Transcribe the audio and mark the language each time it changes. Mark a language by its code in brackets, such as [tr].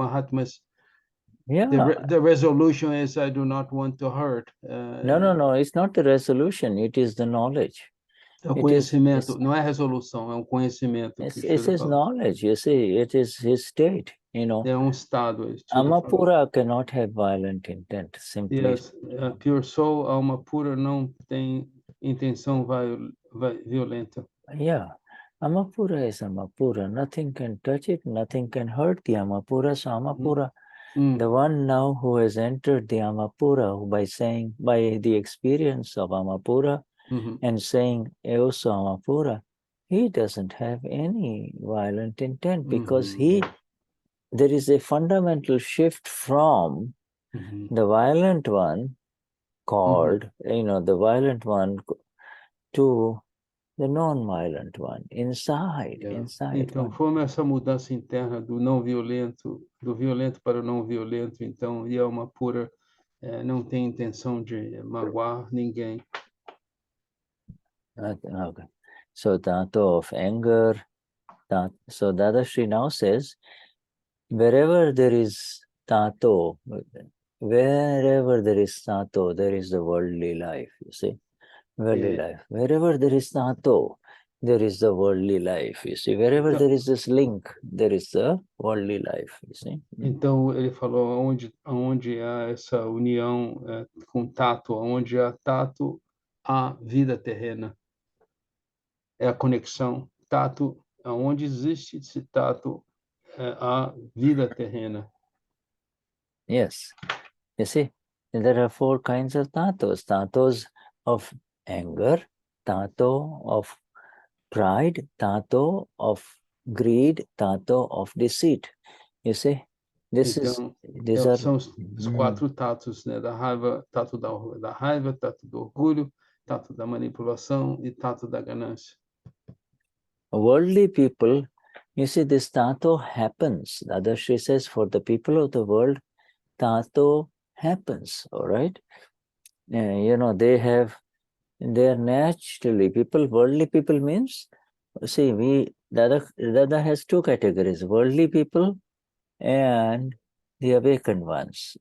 [en] Mahatmas, the resolution is, I do not want to hurt. No, it's not the resolution, it is the knowledge. [pt] É o conhecimento, não é resolução, é um conhecimento. [en] It's his knowledge, you see, it is his state, [pt] É estado. [en] Amapura cannot have violent intent, simply. Yes, a pure soul, [pt] alma pura, não tem intenção violenta. [en] Yeah, Amapura is Amapura. Nothing can touch it, nothing can hurt the Amapura. So Amapura, the one now who has entered the Amapura by the experience of Amapura and saying Eoso Amapura, he doesn't have any violent intent because there is a fundamental shift from the violent one called, the violent one to the non-violent one, inside. [pt] Então, foi essa mudança interna do não violento, do violento para o não violento, então, e é uma pura, não tem intenção de magoar ninguém. [en] Okay. So, Taanto of anger. So, Dadashri now says, wherever there is Taanto, there is the worldly life, you see. Worldly life. Wherever there is Taanto, there is the worldly life, you see. Wherever there is this link, there is the worldly life, you see. [pt] Então, ele falou onde há essa união com tato, onde há tato, há vida terrena. É a conexão. Tato, onde existe esse tato, há vida terrena. [en] Yes. You see, there are 4 kinds of Taantos. Taantos of anger, Taanto of pride, Taanto of greed, Taanto of deceit. You see, [pt] Então, são os 4 tatos, né? Da raiva, tato da raiva, tato do orgulho, tato da manipulação e tato da ganância. [en] Worldly people, you see, this Taanto happens. Dadashri says, for the people of the world, Taanto happens, all right? They are naturally worldly people means, see, Dada has 2 categories, worldly people and the awakened ones.